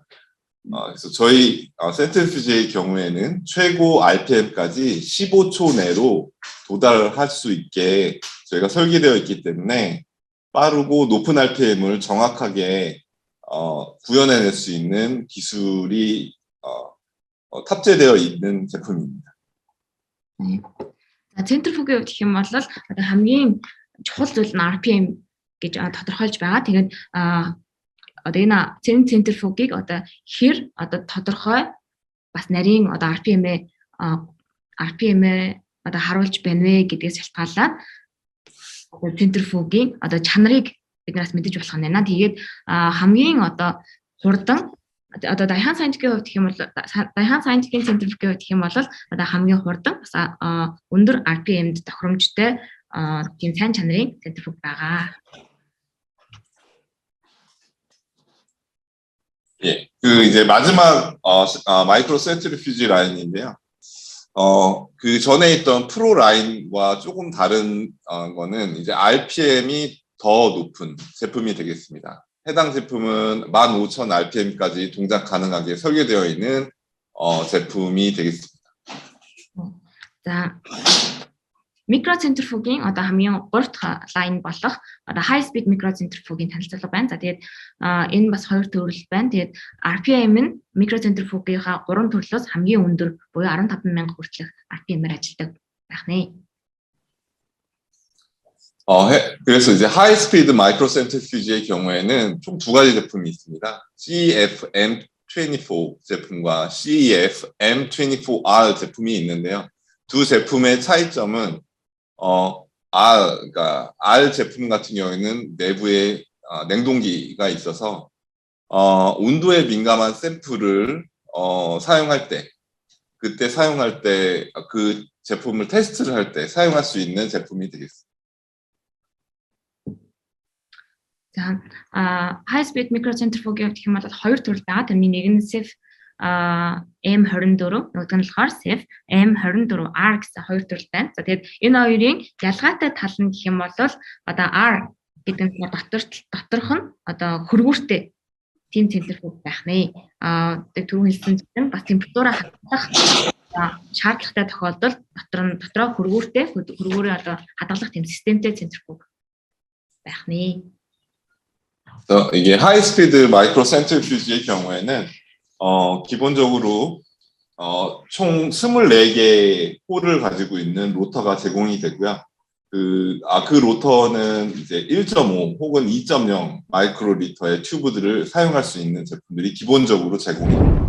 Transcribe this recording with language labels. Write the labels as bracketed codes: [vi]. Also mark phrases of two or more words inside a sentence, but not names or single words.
[ko] 그래서 저희 센트리퓨지의 경우에는 최고 RPM까지 15초 내로 도달할 수 있게 저희가 설계되어 있기 때문에 빠르고 높은 RPM을 정확하게 구현해낼 수 있는 기술이 탑재되어 있는 제품입니다. 네. [mn] За центрифугийн хувьд гэх юм бол одоо хамгийн чухал зүйл нь RPM гэж тодорхойлж байгаа. Тэгээд одоо энэ центрифугийг одоо хэр одоо тодорхой бас нарийн одоо RPM-ээ одоо харуулж байна вэ гэдгээс шалтгаалаад одоо центрифугийн одоо чанарыг биднээс мэдэж болох нь байна. Тэгээд хамгийн одоо хурдан одоо Daehan Scientific-ийн хувьд гэх юм бол Daehan Scientific-ийн центрифугийн хувьд гэх юм бол одоо хамгийн хурдан бас өндөр RPM-д тохиромжтой тийм сайн чанарын центрифуг байгаа. [ko] 예, 그 이제 마지막 마이크로 센트리퓨지 라인인데요. 그 전에 있던 프로 라인과 조금 다른 거는 이제 RPM이 더 높은 제품이 되겠습니다. 해당 제품은 15,000 RPM까지 동작 가능하게 설계되어 있는 제품이 되겠습니다. [mn] За микроцентрифугийн одоо хамгийн 3 дахь лайн болох одоо [en] high speed [mn] микроцентрифугийн танилцуулга байна. За тэгээд энэ бас хоёр төрөл байна. Тэгээд RPM нь микроцентрифугийнхаа 3 төрлөөс хамгийн өндөр буюу 15,000 хүртэлх RPM-ээр ажилладаг байх нэ. [ko] 그래서 이제 하이스피드 마이크로 센트리퓨지의 경우에는 총 두 가지 제품이 있습니다. CEF-M24 제품과 CEF-M24R 제품이 있는데요. 두 제품의 차이점은 그러니까 R 제품 같은 경우에는 내부에 냉동기가 있어서 온도에 민감한 샘플을 사용할 때 그때 사용할 때 그 제품을 테스트를 할 때 사용할 수 있는 제품이 되겠습니다. [mn] За [en] high speed microcentrifuge [mn] гэх юм бол хоёр төрөл байгаа. Тэрний нэг нь CEF M24, нөгөөх нь болохоор CEF M24R гэсэн хоёр төрөл байна. За тэгээд энэ хоёрын ялгаатай тал нь гэх юм бол одоо R гэдэг нь доторх нь одоо хөргүүртэй тийм центрифуг байх нэ. Тэгээд түрүү хэлсэн чинь бас температураа хадгалах шаардлагатай тохиолдолд дотроо хөргүүрээ одоо хадгалах тийм системтэй центрифуг байх нэ. [ko] 이게 하이스피드 마이크로 센트리퓨지의 경우에는 기본적으로 총 24개의 홀을 가지고 있는 로터가 제공이 되고요. 그 로터는 이제 1.5 혹은 2.0 마이크로 리터의 튜브들을 사용할 수 있는 제품들이 기본적으로 제공이 됩니다.